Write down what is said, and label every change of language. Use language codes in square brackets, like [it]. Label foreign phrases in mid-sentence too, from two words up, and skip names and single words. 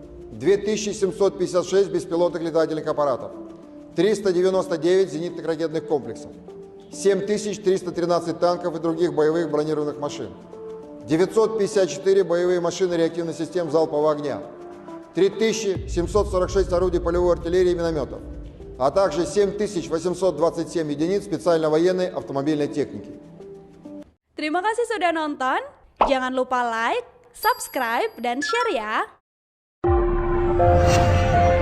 [ru] 2756 беспилотных летательных аппаратов, 399 зенитных ракетных комплексов, 7313 танков и других боевых бронированных машин, 954 боевые машины реактивных систем залпового огня, 3746 орудий полевой артиллерии и минометов, а также 7827 единиц специально-военной автомобильной техники. [id] Terima kasih sudah nonton. Jangan lupa [en] like, subscribe, [id] dan share ya.